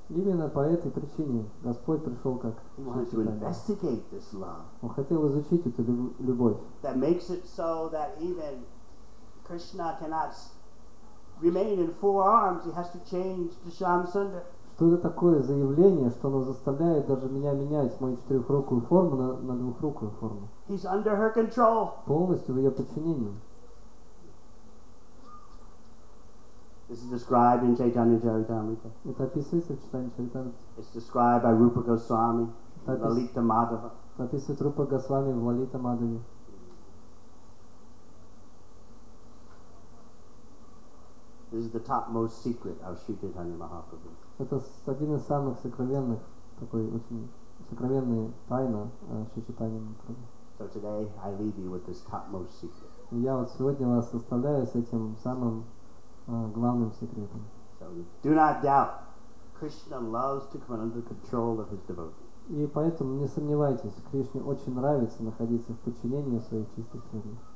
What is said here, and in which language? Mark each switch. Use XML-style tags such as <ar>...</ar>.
<ru>Именно по этой причине Господь пришел как</ru> <en>He wanted to</en> <ru>Чайтанья.</ru> <en>investigate this love</en> <ru>Он хотел изучить эту любовь,</ru> <en>that makes it so that even Krishna cannot remain in 4 arms. He has to change to Shyam Sundar.</en> <ru>что это такое заявление, что оно заставляет даже меня менять мою четырехрукую форму на двухрукую форму.</ru> <en>He's under her control.</en> <ru>Полностью в ее подчинении.</ru> <en>This is described in Chaitanya Charitamrita.</en> <ru>Это описывается в читании Чаритамрите.</ru> <en>It's described by Rupa Goswami, That is- Lalita Madhava.</en> <ru>Описывает Рупа Госвами в Лалита Мадхаве.</ru> <en>This is the topmost secret of Sri Chaitanya Mahaprabhu.</en> <ru>Это один из самых сокровенных, такой очень сокровенная тайна Шри Чайтаньи Махапрабху.</ru> <en>So today I leave you with this topmost secret.</en> <ru>И я вот сегодня вас оставляю с этим самым главным секретом.</ru> <en>So do not doubt. Krishna loves to come under the control of his devotees.</en> <ru>И поэтому не сомневайтесь, Кришне очень нравится находиться в подчинении своих чистых преданных.</ru>